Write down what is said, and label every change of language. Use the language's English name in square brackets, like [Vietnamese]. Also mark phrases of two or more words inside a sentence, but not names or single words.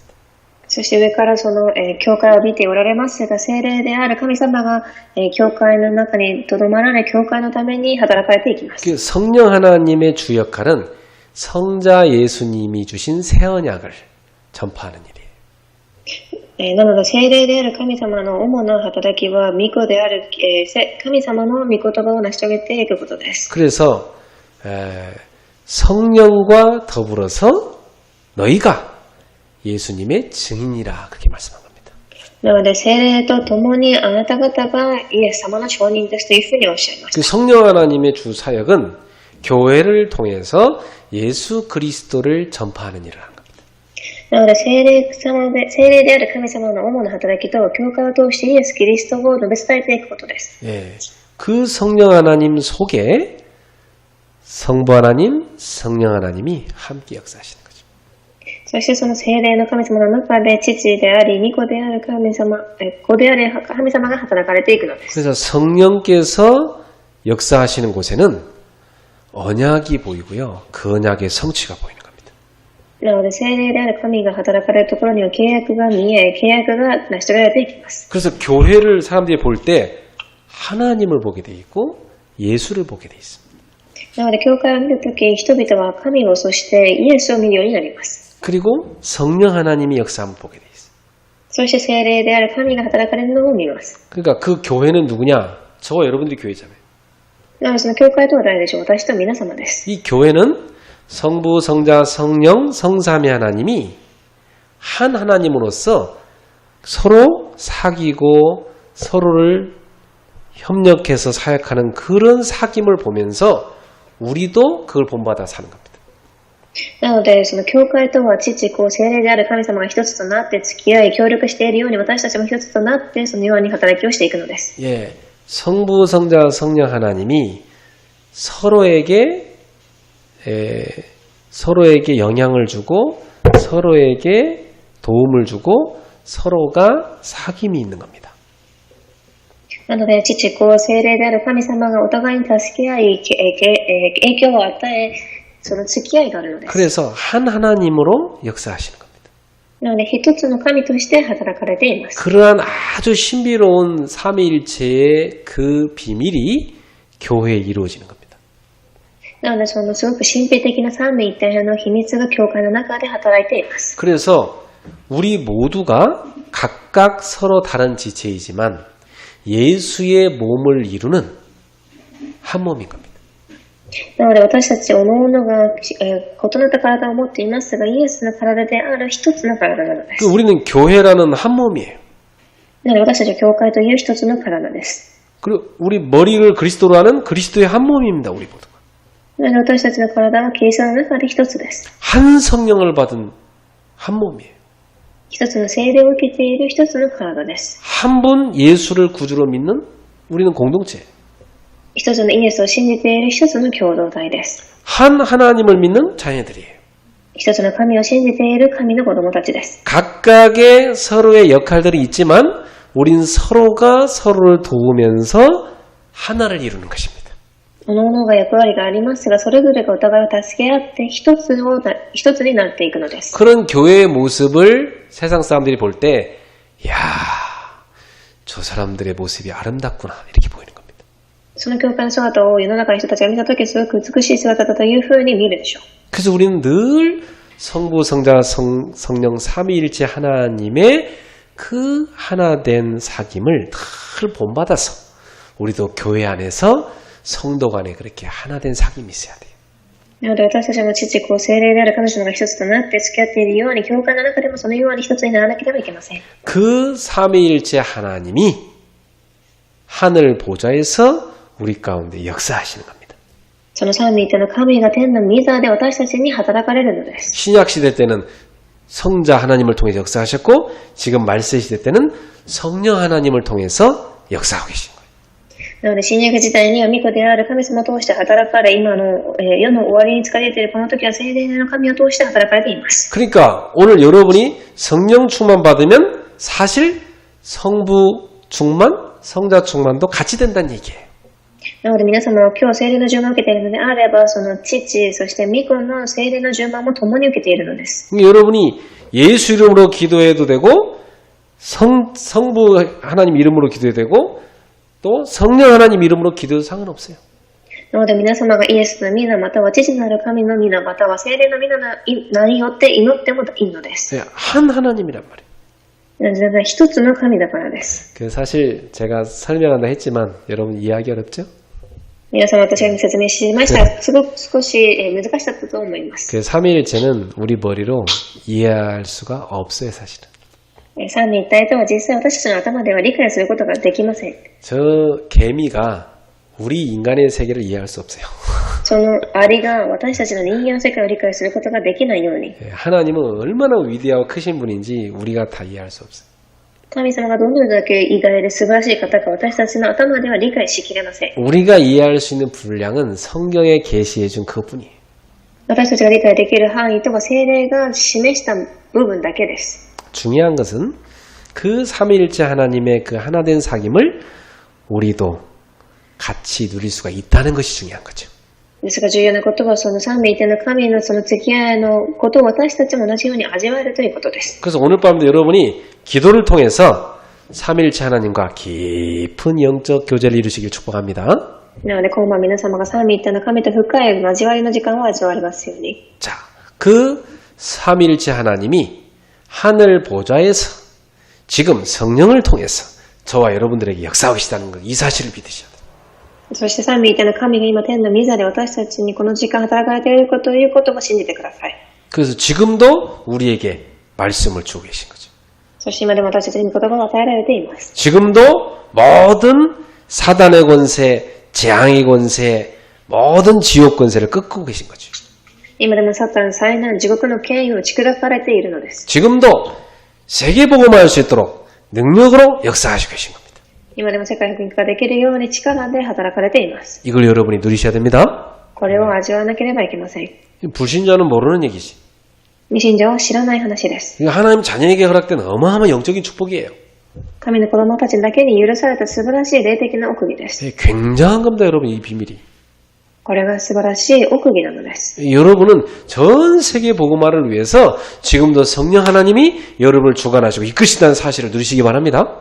[Japanese] そして上からその教会を見ておられますが、聖霊である神様が教会の中にとどまられ、教会のために働かれていきます。 [Korean] 그 성령 하나님의 주 역할은 성자 예수님이 주신 새 언약을 전파하는 일이에요. [Japanese] なので聖霊である神様の主な働きは御子である神様の御言葉を成し遂げていくことです。 [Korean] 그래서 성령과 더불어서 너희가 예수님의 증인이라 그렇게 말씀한 겁니다. [Japanese] なので聖霊と共にあなた方がイエス様の証人ですというふうにおっしゃいました。 [Korean] 그 성령 하나님의 주 사역은 교회를 통해서 예수 그리스도를 전파하는 일을 하는 겁니다. [Japanese] なので聖霊である神様の主な働きとは教会を通してイエス・キリストを述べ伝えていくことです。 [Korean] 예, 그 성령 하나님 속에 성부 하나님, 성령 하나님이 함께 역사하시는 거죠. [Japanese] そしてその聖霊の神様の中で父であり、御子である神様、子である神様が働かれていくのです。 [Korean] 그래서 성령께서 역사하시는 곳에는 언약이 보이고요. 그 언약의 성취가 보이는 겁니다. [Japanese] なので聖霊である神が働かれるところには契約が見え、契約が成し遂げられていきます。 [Korean] 그래서 교회를 사람들이 볼 때 하나님을 보게 돼 있고 예수를 보게 돼 있습니다. [Japanese] なので教会を見るとき、人々は神をそしてイエスを見るようになります。 [Korean] 그리고 성령 하나님이 역사함을 보게 돼 있어요. [Japanese] そして聖霊である神が働かれるのを見ます。 [Korean] 그러니까 그 교회는 누구냐? 저와 여러분들이 교회잖아요. [Japanese] なのでその教会とは誰でしょう。私と皆様です。 [Korean] 이 교회는 성부, 성자, 성령, 성삼위 하나님이 한 하나님으로서 서로 사귀고 서로를 협력해서 사역하는 그런 사귐을 보면서 우리도 그걸 본받아 사는 겁니다. [Japanese] なので、その教会とは父、子、聖霊である神様が一つとなって付き合い、協力しているように私たちも一つとなってそのように働きをしていくのです。 [Korean] 예, 성부, 성자, 성령 하나님이 서로에게 영향을 주고 서로에게 도움을 주고 서로가 사귐이 있는 겁니다. [Japanese] なので、父、子、聖霊である神様がお互いに助け合い、影響を与え、その付き合いがあるのです。 [Korean] 그래서 한 하나님으로 역사하시는 겁니다. [Japanese] なので、一つの神として働かれています。 [Korean] 그러한 아주 신비로운 삼위일체의 그 비밀이 교회에 이루어지는 겁니다. [Japanese] なので、そのすごく神秘的な三位一体の秘密が教会の中で働いています。 [Korean] 그래서 우리 모두가 각각 서로 다른 지체이지만 예수의 몸을 이루는 한 몸인 겁니다. [Japanese] なので私たち各々が異なった体を持っていますが、イエスの体である一つの体なのです。 [Korean] 우리는 교회라는 한 몸이에요. [Japanese] なので私たちは教会という一つの体です。 [Korean] 그리고 우리 머리를 그리스도로 하는 그리스도의 한 몸입니다. 우리 모두가. [Japanese] なので私たちの体はキリストの中で一つです。 [Korean] 한 성령을 받은 한 몸이에요. [Japanese] 一つの聖霊を受けている一つの体です。 [Korean] 한 분 예수를 구주로 믿는 우리는 공동체예요. [Japanese] 一つのイエスを信じている一つの共同体です。 [Korean] 한 하나님을 믿는 자녀들이에요. [Japanese] 一つの神を信じている神の子供たちです。 [Korean] 각각의 서로의 역할들이 있지만 우린 서로가 서로를 도우면서 하나를 이루는 것입니다. [Japanese] 各々が役割がありますが、それぞれがお互いを助け合って一つになっていくのです。 [Korean] 그런 교회의 모습을 세상 사람들이 볼 때, 야, 저 사람들의 모습이 아름답구나 이렇게 보이는 겁니다. [Japanese] その教会の姿を世の中の人たちが見たとき、すごく美しい姿だというふうに見るでしょう。 [Korean] 그래서 우리는 늘 성부, 성자, 성령 삼위일체 하나님의 그 하나된 사귐을 늘 본받아서 우리도 교회 안에서 성도 간에 그렇게 하나된 사귐이 있어야 돼요. [Japanese] なので私たちの父、子、聖霊である神様が一つとなって付き合っているように、教会の中でもそのように一つにならなければいけません。 [Korean] 그 삼위일체 하나님이 하늘 보좌에서 우리 가운데 역사하시는 겁니다. [Japanese] その三位一体の神が天の御座で私たちに働かれるのです。 [Korean] 신약 시대 때는 성자 하나님을 통해서 역사하셨고 지금 말세 시대 때는 성령 하나님을 통해서 역사하고 계신 거예요. [Japanese] なので新約時代には御子である神様を通して働かれ、今の世の終わりに疲れているこの時は聖霊の神を通して働かれています。 [Korean] 그러니까 오늘 여러분이 성령 충만 받으면 사실 성부 충만, 성자 충만도 같이 된다는 얘기예요. [Japanese] なので皆様は今日聖霊の順番を受けているのであれば、その父、そして御子の聖霊の順番も共に受けているのです。 [Korean] 여러분이 예수 이름으로 기도해도 되고 성부 하나님 이름으로 기도해도 되고 또 성령 하나님 이름으로 기도해도 상관없어요. [Japanese] なので皆様がイエスの皆または父なる神の皆または聖霊の皆の名によって祈ってもいいのです。 [Korean] 한 하나님이란 말이에요. [Japanese] なぜなら一つの神だからです。 [Korean] 사실 제가 설명한다 했지만 여러분 이해하기 어렵죠? [Japanese] 皆様私が説明しましたが、すごく少し難しかったと思います。 [Korean] 삼위일체는 우리 머리로 이해할 수가 없어요, 사실은. [Japanese] 三位一体とは実際私たちの頭では理解することができません。 [Korean] 저 개미가 우리 인간의 세계를 이해할 수 없어요. [Japanese] そのアリが私たちの人間の世界を理解することができないように、 [Korean] 하나님은 얼마나 위대하고 크신 분인지 우리가 다 이해할 수 없어요. [Japanese] 神様がどのだけ偉大で素晴らしい方か私たちの頭では理解しきれません。 [Korean] 우리가 이해할 수 있는 분량은 성경에 계시해 준 그뿐이에요. [Japanese] 私たちが理解できる範囲とは聖霊が示した部分だけです。 [Korean] 중요한 것은 그 삼위일체 하나님의 그 하나된 사귐을 우리도 같이 누릴 수가 있다는 것이 중요한 거죠. [Japanese] ですが重要なことはその三位一体の神のその付き合いのことを私たちも同じように味わえるということです。 [Korean] 그래서 오늘 밤도 여러분이 기도를 통해서 삼위일체 하나님과 깊은 영적 교제를 이루시길 축복합니다. [Japanese] なので今晩皆様が三位一体の神と深い交わりの時間を味わわれますように。 [Korean] 자, 그 삼위일체 하나님이 하늘 보좌에서 지금 성령을 통해서 저와 여러분들에게 역사하고 계시다는 것, 이 사실을 믿으셔야 돼요. [Japanese] そして三位一体の神が今天の御座で私たちにこの時間働かれていることということを信じてください。 [Korean] 그래서 지금도 우리에게 말씀을 주고 계신 거죠. [Japanese] そして今でも私たちに言葉が与えられています。 [Korean] 지금도 모든 사단의 권세, 재앙의 권세, 모든 지옥 권세를 꺾고 계신 거죠. [Japanese] 今でもサタン災難地獄の権威を打ち砕かれているのです。 [Korean] 지금도 세계복음화할 수 있도록 능력으로 역사하시고 계신 겁니다. [Japanese] 今でも世界福音化できるように力で働かれています。 [Korean] 이걸 여러분이 누리셔야 됩니다. [Japanese] これを味わわなければいけません。 [Korean] 불신자는 모르는 얘기지. [Japanese] 未信者は知らない話です。 [Korean] 이거 하나님 자녀에게 허락된 어마어마한 영적인 축복이에요. [Japanese] 神の子供たちだけに許された素晴らしい霊的な奥義です。 [Korean] 굉장한 겁니다, 여러분, 이 비밀이. [Japanese] これが素晴らしい奥義なのです。 [Korean] 여러분은 전 세계 복음화를 위해서 지금도 성령 하나님이 여러분을 주관하시고 이끄신다는 사실을 누리시기 바랍니다.